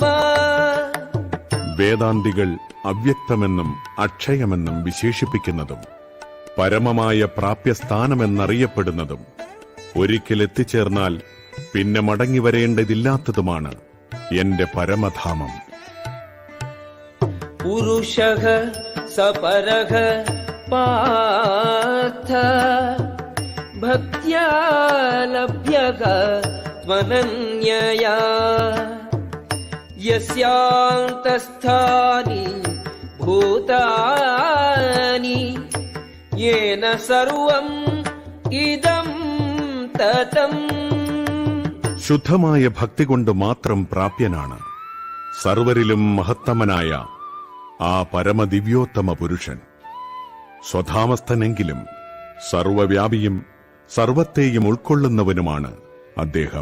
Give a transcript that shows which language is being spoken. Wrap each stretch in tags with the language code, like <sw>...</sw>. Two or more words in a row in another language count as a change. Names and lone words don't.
<ml>വേദാന്തികൾ അവ്യക്തമെന്നും അക്ഷയമെന്നും വിശേഷിപ്പിക്കുന്നതും പരമമായ പ്രാപ്യസ്ഥാനമെന്നറിയപ്പെടുന്നതും ഒരിക്കൽ എത്തിച്ചേർന്നാൽ പിന്നെ മടങ്ങി വരേണ്ടതില്ലാത്തതുമാണ് എന്റെ പരമധാമം.</ml> <sa>पुरुषः सपरः पार्थ भक्त्या लभ्यः त्वनन्यया यस्यान्तस्थानि भूतानि येन सर्वम् इदं ततम्.</sa> <ml>ശുദ്ധമായ ഭക്തി കൊണ്ട് മാത്രം പ്രാപ്യനാണ് സർവരിലും മഹത്തമനായ ആ പരമദിവ്യോത്തമ പുരുഷൻ. സ്വധാമസ്ഥനെങ്കിലും സർവവ്യാപിയും സർവത്തെയും ഉൾക്കൊള്ളുന്നവനുമാണ് അദ്ദേഹം.</ml>